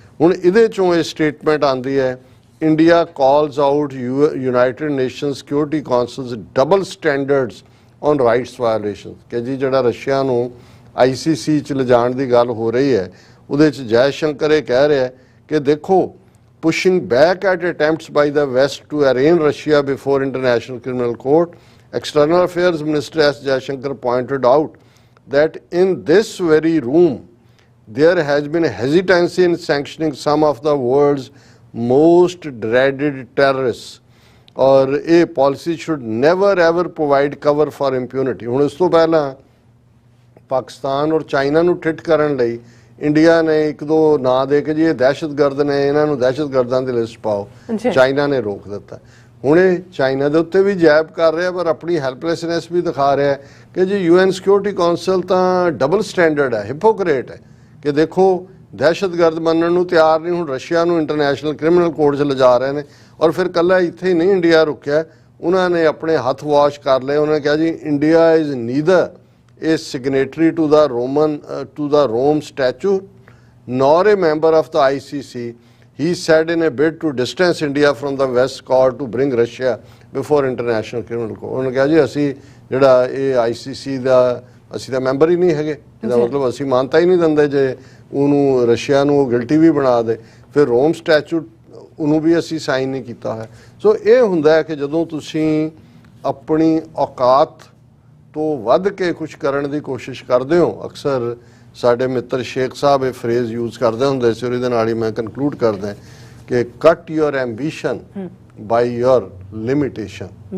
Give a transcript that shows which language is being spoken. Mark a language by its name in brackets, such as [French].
[Punjabi] ਹੁਣ ਇਹਦੇ ਚੋਂ ਇਹ ਸਟੇਟਮੈਂਟ ਆਉਂਦੀ ਹੈ, [English] India calls out United Nations Security Council's double standards on rights violation, [Punjabi] ਕਿ ਜੀ ਜਿਹੜਾ ਰਸ਼ੀਆ ਨੂੰ ICC 'ਚ ਲਿਜਾਣ ਦੀ ਗੱਲ ਹੋ ਰਹੀ ਹੈ ਉਹਦੇ 'ਚ ਜੈ ਸ਼ੰਕਰ ਇਹ ਕਹਿ ਰਿਹਾ ਕਿ ਦੇਖੋ [English] pushing back at attempts by the West to arraign Russia before International Criminal Court, External Affairs Minister S. Jaishankar pointed out that in this very room there has been hesitancy in sanctioning some of the world's most dreaded terrorists, or a policy should never ever provide cover for impunity। [Punjabi] ਹੁਣ ਇਸ ਤੋਂ ਪਹਿਲਾਂ ਪਾਕਿਸਤਾਨ ਔਰ China ਨੂੰ ਠਿੱਠ ਕਰਨ ਲਈ India ਨੇ ਇੱਕ ਦੋ ਨਾਂ ਦੇ ਕੇ ਜੀ ਇਹ ਦਹਿਸ਼ਤਗਰਦ ਨੇ, ਇਹਨਾਂ ਨੂੰ ਦਹਿਸ਼ਤਗਰਦਾਂ ਦੀ ਲਿਸਟ ਪਾਓ, ਚਾਈਨਾ ਨੇ ਰੋਕ ਦਿੱਤਾ। ਹੁਣ ਇਹ ਚਾਈਨਾ ਦੇ ਉੱਤੇ ਵੀ ਜੈਬ ਕਰ ਰਿਹਾ ਪਰ ਆਪਣੀ ਹੈਲਪਲੈਸਨੈਸ ਵੀ ਦਿਖਾ ਰਿਹਾ ਕਿ ਜੀ UN ਸਿਕਿਉਰਿਟੀ ਕੌਂਸਲ ਤਾਂ ਡਬਲ ਸਟੈਂਡਰਡ ਹੈ, ਹਿਪੋਕਰੇਟ ਹੈ ਕਿ ਦੇਖੋ ਦਹਿਸ਼ਤਗਰਦ ਮੰਨਣ ਨੂੰ ਤਿਆਰ ਨਹੀਂ, ਹੁਣ ਰਸ਼ੀਆ ਨੂੰ ਇੰਟਰਨੈਸ਼ਨਲ ਕ੍ਰਿਮੀਨਲ ਕੋਰਟ 'ਚ ਲਿਜਾ ਰਹੇ ਨੇ। ਔਰ ਫਿਰ ਕੱਲਾ ਇੱਥੇ ਹੀ ਨਹੀਂ ਇੰਡੀਆ ਰੁਕਿਆ, ਉਹਨਾਂ ਨੇ ਆਪਣੇ ਹੱਥ ਵਾਸ਼ ਕਰ ਲਏ। ਉਹਨਾਂ ਨੇ ਕਿਹਾ ਜੀ [English] India is neither a signatory to the Rome Statute nor a member of the ICC, he said in a bid to distance India from the West call to bring Russia before International Criminal Court। [Punjabi] ਉਹਨੇ ਕਿਹਾ ਜੀ ਅਸੀਂ ਜਿਹੜਾ ਇਹ ICC ਦਾ ਅਸੀਂ ਤਾਂ member ਹੀ ਨਹੀਂ ਹੈਗੇ, ਇਹਦਾ ਮਤਲਬ ਅਸੀਂ ਮਾਨਤਾ ਹੀ ਨਹੀਂ ਦਿੰਦੇ ਜੇ ਉਹਨੂੰ ਰਸ਼ੀਆ ਨੂੰ ਗਿਲਟੀ ਵੀ ਬਣਾ ਦੇ, ਫਿਰ ਰੋਮ ਸਟੈਚੂਟ ਉਹਨੂੰ ਵੀ ਅਸੀਂ ਸਾਈਨ ਨਹੀਂ ਕੀਤਾ ਹੋਇਆ। ਸੋ ਇਹ ਹੁੰਦਾ ਹੈ ਕਿ ਜਦੋਂ ਤੁਸੀਂ ਆਪਣੀ ਔਕਾਤ ਤੋਂ ਵੱਧ ਕੇ ਕੁਛ ਕਰਨ ਦੀ ਕੋਸ਼ਿਸ਼ ਕਰਦੇ ਹੋ, ਅਕਸਰ ਸਾਡੇ ਮਿੱਤਰ ਸ਼ੇਖ ਸਾਹਿਬ ਇਹ ਫਰੇਜ਼ ਯੂਜ਼ ਕਰਦੇ ਹੁੰਦੇ ਸੀ, ਉਹਦੇ ਨਾਲ ਹੀ ਮੈਂ ਕਨਕਲੂਡ ਕਰਦਾ ਕਿ [English] Cut your ambition by your limitation.